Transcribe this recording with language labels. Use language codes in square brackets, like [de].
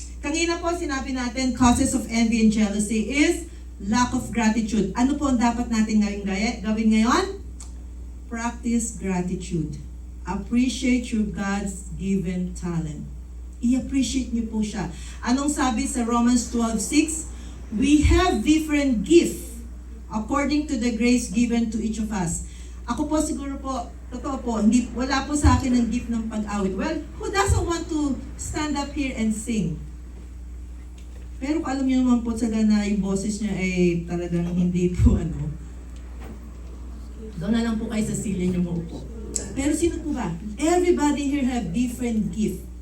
[tl] Kanina po sinabi natin, [en] causes of envy and jealousy is lack of gratitude. [tl] Ano po ang dapat natin gawin ngayon? [en] Practice gratitude. Appreciate your God's given talent. [tl] I-appreciate niyo po siya. Anong sabi sa Romans 12:6? [en] We have different gifts according to the grace given to each of us. [tl] Ako po siguro po, totoo po, wala po sa akin ang gift ng pag-awit. [en] Well, who doesn't want to stand up here and sing? [tl] Pero alam niyo naman po talaga na yung boses niya ay talagang hindi po doon na lang po kayo sa silya niyo maupo. Pero sino po ba? [en] Everybody here have different gift.